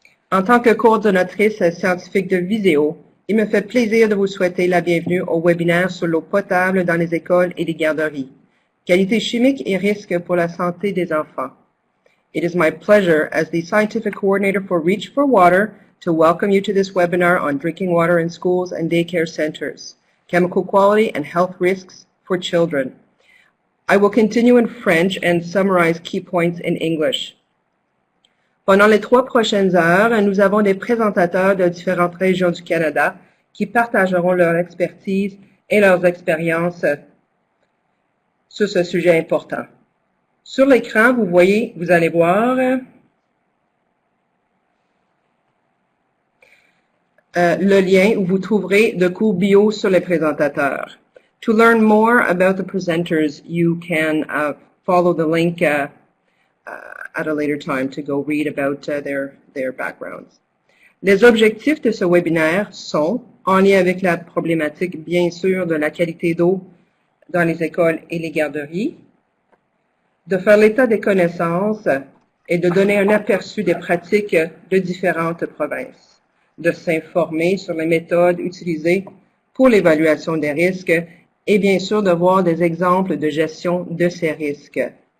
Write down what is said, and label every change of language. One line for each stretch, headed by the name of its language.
French: En tant que coordonnatrice scientifique de VisezEau, il me fait plaisir de vous souhaiter la bienvenue au webinaire sur l'eau potable dans les écoles et les garderies. Qualité chimique et risques pour la santé des enfants.
English: It is my pleasure as the scientific coordinator for Reach for Water to welcome you to this webinar on drinking water in schools and daycare centers, chemical quality and health risks for children. I will continue in French and summarize key points in English.
French: Pendant les 3 prochaines heures, nous avons des présentateurs de différentes régions du Canada qui partageront leur expertise et leurs expériences sur ce sujet important. Sur l'écran, vous allez voir le lien où vous trouverez de cours bio sur les présentateurs.
English: To learn more about the presenters, you can follow the link at a later time to go read about their backgrounds.
French: Les objectifs de ce webinaire sont, en lien avec la problématique, bien sûr, de la qualité d'eau dans les écoles et les garderies, de faire l'état des connaissances et de donner un aperçu des pratiques de différentes provinces, de s'informer sur les méthodes utilisées pour l'évaluation des risques et bien sûr de voir des exemples de gestion de ces risques.